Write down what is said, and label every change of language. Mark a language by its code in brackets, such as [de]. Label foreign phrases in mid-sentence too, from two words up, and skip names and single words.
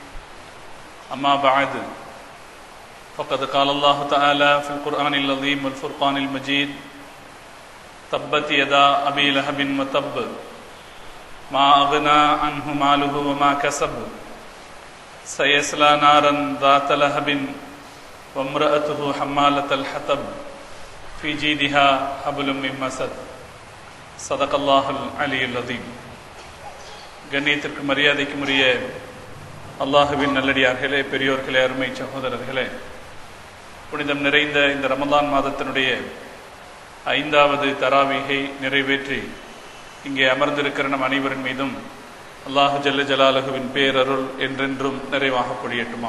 [ar] أما بعد، فقد قال الله تعالى في القرآن العظيم والفرقان المجيد: تبت يدا أبي لهب وتب ما أغنى عنه ماله وما كسب سيصلى نارا ذات لهب وامرأته حمالة الحطب في جيدها حبل من مسد. صدق الله العلي العظيم. [ta] கண்ணியத்திற்கு மரியாதைக்கும் உரிய அல்லாஹுவின் நல்லடியார்களே, பெரியோர்களே, அருமை சகோதரர்களே, புனிதம் நிறைந்த இந்த ரமலான் மாதத்தினுடைய 5வது தராவீகை நிறைவேற்றி இங்கே அமர்ந்திருக்கிற நம் அனைவரின் மீதும் [ar] الله جل جلاله [ta] பேரருள் என்றென்றும் நிறைவாக பொழியட்டுமாக.